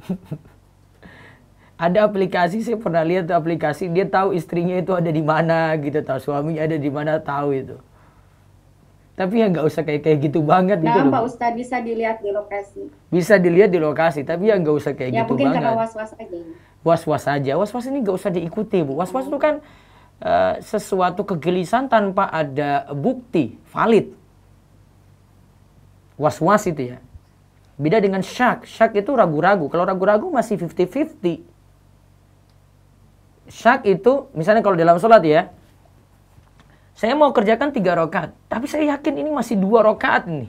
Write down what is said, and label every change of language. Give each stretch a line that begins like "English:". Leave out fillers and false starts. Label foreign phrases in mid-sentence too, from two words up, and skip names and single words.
Indonesian: Ada aplikasi, saya pernah lihat tuh aplikasi, dia tahu istrinya itu ada di mana gitu, tahu suaminya ada di mana, tahu itu. Tapi ya nggak usah kayak gitu banget gitu loh. Pak Ustadz, bisa dilihat di lokasi. Bisa dilihat di lokasi, tapi ya nggak usah kayak gitu mungkin banget. Karena was-was aja. Was-was aja. Was-was ini nggak usah diikuti, Bu. Was-was itu kan sesuatu kegelisahan tanpa ada bukti valid. Was-was itu ya. Beda dengan syak. Syak itu ragu-ragu. Kalau ragu-ragu masih 50-50. Syak itu, misalnya kalau dalam sholat ya, saya mau kerjakan 3 rakaat, tapi saya yakin ini masih 2 rakaat ini.